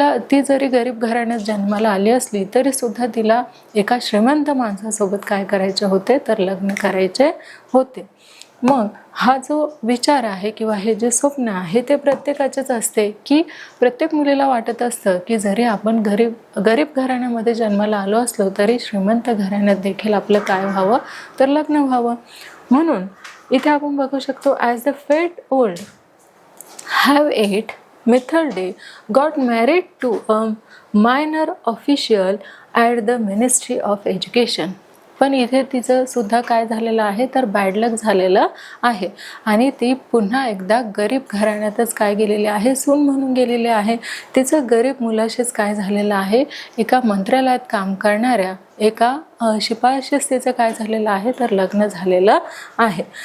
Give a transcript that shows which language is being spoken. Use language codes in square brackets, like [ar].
[mr] ती जरी गरीब घराण्यात जन्माला आली असली तरी सुद्धा तिला एका श्रीमंत माणसासोबत काय करायचे होते तर लग्न करायचे होते. मग हा जो विचार आहे किंवा हे जे स्वप्न आहे ते प्रत्येकाचेच असते, की प्रत्येक मुलीला वाटत असतं की जरी आपण गरीब घराण्यामध्ये जन्माला आलो असलो तरी श्रीमंत घराण्यात देखील आपलं काय व्हावं तर लग्न व्हावं. म्हणून इथे आपण बघू शकतो, [en] As the fate would have it, Mithilde got married to a minor official at the Ministry of Education. [mr] पण इथे तिचं सुद्धा काय झालेलं आहे तर बॅड लक झालेलं आहे आणि ती पुन्हा एकदा गरीब घराण्यातच काय गेलेली आहे, सून म्हणून गेलेली आहे. तिचं गरीब मुलाशीच काय झालेलं आहे, एका मंत्रालयात काम करणाऱ्या एका शिपायाशीच तिचं काय झालेलं आहे तर लग्न झालेलं आहे.